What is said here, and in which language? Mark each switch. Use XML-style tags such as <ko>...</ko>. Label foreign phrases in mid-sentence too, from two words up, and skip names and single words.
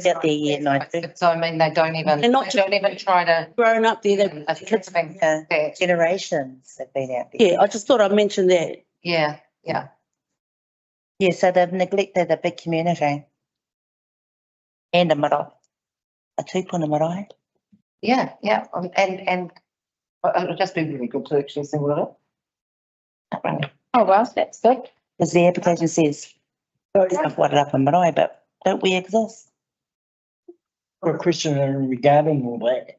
<en>Out there, yeah, no, I think. So I mean, they don't even try to. grown up there. They, I think Yeah. that, Generations have been out there. yeah, I just thought I'd mention that. yeah, yeah. Yeah, so they've neglected the big community. And a marae. A</en> <mi>tūpuna marae.</mi> <en>Yeah, yeah, and it would just be really good to actually single it up. Oh, well, that's good. Because the application says, South Wairarapa marae, but don't we exist? For a question regarding all that.</en>